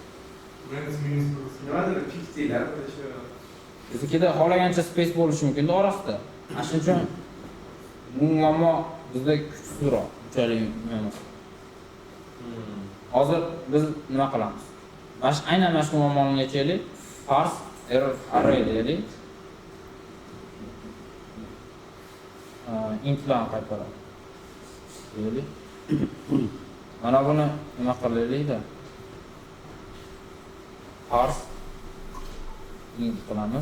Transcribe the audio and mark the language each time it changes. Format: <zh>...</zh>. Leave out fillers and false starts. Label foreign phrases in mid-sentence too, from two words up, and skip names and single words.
<uz>Nimadir piktilar shu. Biznikida xohlagancha space bo'lishi mumkin orasida. Shuning uchun bu muammo bizda kuchsizroq, unchalik emas. Hozir biz nima qilamiz? Aynan mana shu muammoni yechaylik.</uz> <en>Parse error array</en> <uz>deylik. Int bilan qaytaradi. Deylik. Mana buni nima qilaylik-da?</uz> <en>Parse int</en> <uz>qilamiz.</uz>